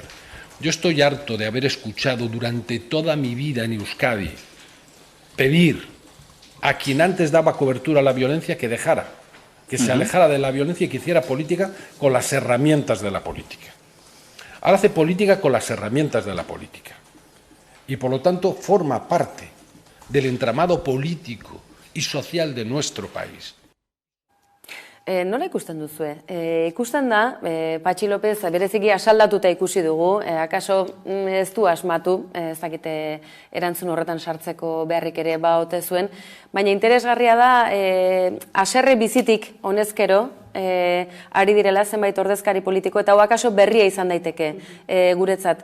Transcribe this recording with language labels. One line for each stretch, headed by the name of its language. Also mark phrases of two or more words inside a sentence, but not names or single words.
Spanish: Yo estoy harto de haber escuchado durante toda mi vida en Euskadi pedir a quien antes daba cobertura a la violencia que dejara, que se alejara de la violencia y que hiciera política con las herramientas de la política. Ahora hace política con las herramientas de la política y por lo tanto forma parte del entramado político y social de nuestro país.
Basque: Nola ikusten duzue? Ikusten da, Patxi López bereziki asaldatuta ikusi dugu, akaso ez du asmatu, ez dakite erantzun horretan sartzeko beharrik ere baote zuen, baina interesgarria da, haserre bizitik honezkero, ari direla zenbait ordezkari politiko, eta hau akaso berria izan daiteke guretzat.